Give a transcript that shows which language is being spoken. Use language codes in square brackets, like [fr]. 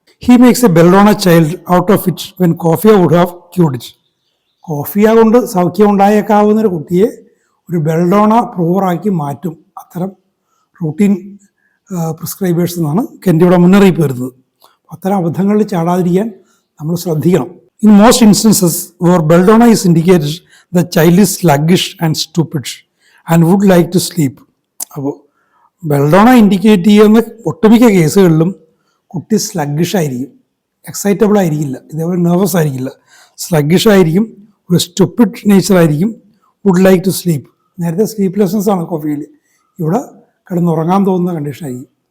[en] He makes a belladonna child out of it when coffea would have cured it. [ml] Coffea കൊണ്ട് സൗഖ്യം ഉണ്ടായേക്കാവുന്നൊരു കുട്ടിയെ ഒരു ബെൽഡോണ പ്രൂവറാക്കി മാറ്റും അത്തരം റൂട്ടീൻ പ്രിസ്ക്രൈബേഴ്സ് എന്നാണ് കെൻഡിയുടെ മുന്നറിയിപ്പ് വരുന്നത്. അത്തരം അബദ്ധങ്ങളിൽ ചാടാതിരിക്കാൻ നമ്മൾ ശ്രദ്ധിക്കണം. [en] In most instances where belladonna is indicated, the child is sluggish and stupid and would like to sleep. [ml] അപ്പോൾ ബെൽഡോണ ഇൻഡിക്കേറ്റ് ചെയ്യുന്ന ഒട്ടുമിക്ക കേസുകളിലും കുട്ടി സ്ലഗ്ഗിഷ് ആയിരിക്കും, എക്സൈറ്റബിൾ ആയിരിക്കില്ല, ഇതേപോലെ നെർവസ് ആയിരിക്കില്ല, സ്ലഗ്ഗിഷ് ആയിരിക്കും, ഒരു സ്റ്റുപ്പിഡ് നേച്ചർ ആയിരിക്കും, [en] Would like to sleep. [ml] നേരത്തെ സ്ലീപ്ലെസ്നെസ് ആണ് കോഫിയിൽ, ഇവിടെ കിടന്നുറങ്ങാൻ തോന്നുന്ന കണ്ടീഷനായിരിക്കും.